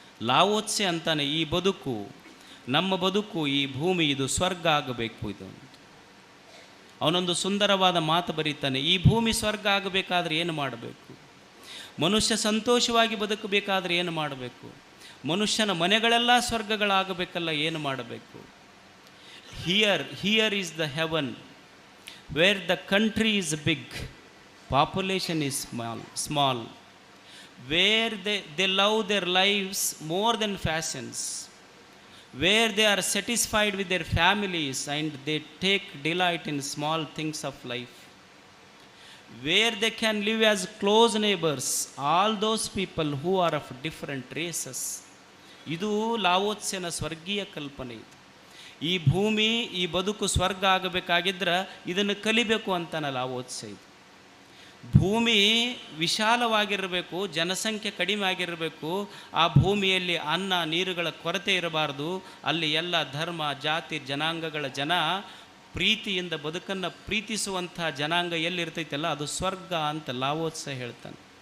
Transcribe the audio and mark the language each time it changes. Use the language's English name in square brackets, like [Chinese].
[Kannada] ಲಾವೋತ್ಸೆ ಅಂತಾನೆ, ಈ ಬದುಕು, ನಮ್ಮ ಬದುಕು, ಈ ಭೂಮಿ ಇದು ಸ್ವರ್ಗ ಆಗಬೇಕು ಇದು. ಅವನೊಂದು ಸುಂದರವಾದ ಮಾತು ಬರೀತಾನೆ, ಈ ಭೂಮಿ ಸ್ವರ್ಗ ಆಗಬೇಕಾದ್ರೆ ಏನು ಮಾಡಬೇಕು? ಮನುಷ್ಯ ಸಂತೋಷವಾಗಿ ಬದುಕಬೇಕಾದ್ರೆ ಏನು ಮಾಡಬೇಕು? ಮನುಷ್ಯನ ಮನೆಗಳೆಲ್ಲ ಸ್ವರ್ಗಗಳಾಗಬೇಕಲ್ಲ, ಏನು ಮಾಡಬೇಕು? [English] Here is the heaven where the country is big, population is small, where they love their lives more than fashions, where they are satisfied with their families and they take delight in small things of life, where they can live as close neighbors, all those people who are of different races. [Kannada] ಇದು ಲಾವೋತ್ಸೆನ ಸ್ವರ್ಗೀಯ ಕಲ್ಪನೆ. ಇದು ಈ ಭೂಮಿ, ಈ ಬದುಕು ಸ್ವರ್ಗ ಆಗಬೇಕಾಗಿದ್ರೆ ಇದನ್ನು ಕಲಿಬೇಕು ಅಂತಾನೆ ಲಾವೋತ್ಸೆ. ಇದು ಭೂಮಿ ವಿಶಾಲವಾಗಿರಬೇಕು, ಜನಸಂಖ್ಯೆ ಕಡಿಮೆ ಆಗಿರಬೇಕು. ಆ ಭೂಮಿಯಲ್ಲಿ ಅನ್ನ ನೀರುಗಳ ಕೊರತೆ ಇರಬಾರ್ದು. ಅಲ್ಲಿ ಎಲ್ಲ ಧರ್ಮ ಜಾತಿ ಜನಾಂಗಗಳ ಜನ ಪ್ರೀತಿಯಿಂದ ಬದುಕನ್ನು ಪ್ರೀತಿಸುವಂಥ ಜನಾಂಗ ಎಲ್ಲಿರ್ತೈತಲ್ಲ ಅದು ಸ್ವರ್ಗ ಅಂತ ಲಾವೋತ್ಸೆ ಹೇಳ್ತಾನೆ.